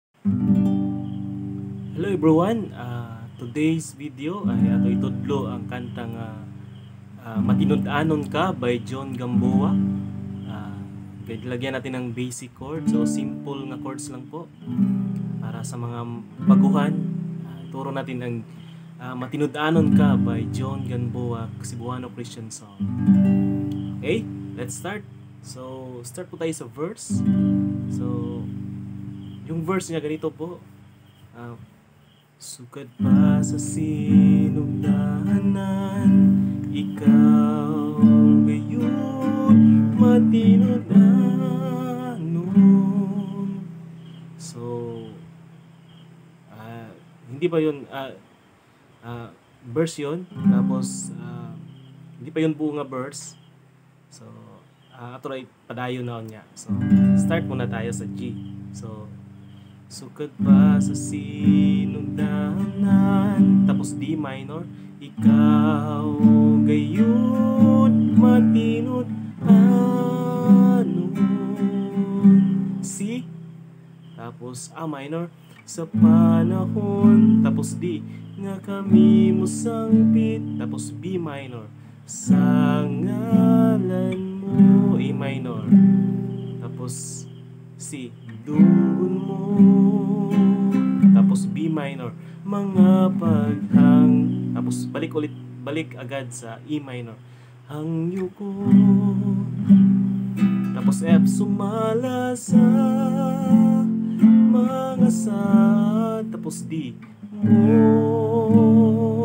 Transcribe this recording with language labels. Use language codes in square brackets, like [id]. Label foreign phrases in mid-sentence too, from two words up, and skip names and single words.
[en] Hello everyone, today's video [ceb] ay ato itudlo ang kantang Matinud-anon Ka by John Gamboa. [tl] Lagyan natin ng [en] basic chords, [ceb] so simple nga chords [tl] lang po para sa mga baguhan. Ituro natin ang Matinud-anon Ka by John Gamboa, [en] Cebuano Christian song. Okay, let's start. So start [tl] po tayo sa [en] verse. [tl] So yung verse niya ganito po. [ceb] Sukad pa sa sinugdanan, ikaw ngayon matinud-anon. [tl] So, hindi pa yun, verse yun, tapos, hindi pa yun buo nga verse. [ceb] So, ato rin padayon na niya. [tl] So, start muna tayo sa G. So, [ceb] sukad pa sa sinugdanan, [tl] tapos D minor, [ceb] ikaw gayon matinud-anon. [tl] C, tapos A minor, sa panahon, tapos D, nga kami mo sangpit, tapos B minor, sa ngalan mo, A minor, tapos C, dunggon mo, tapos B minor, mga paghang, tapos balik agad sa E minor, hangyo ko, tapos F, sumala sa mga sad, tapos D, mo.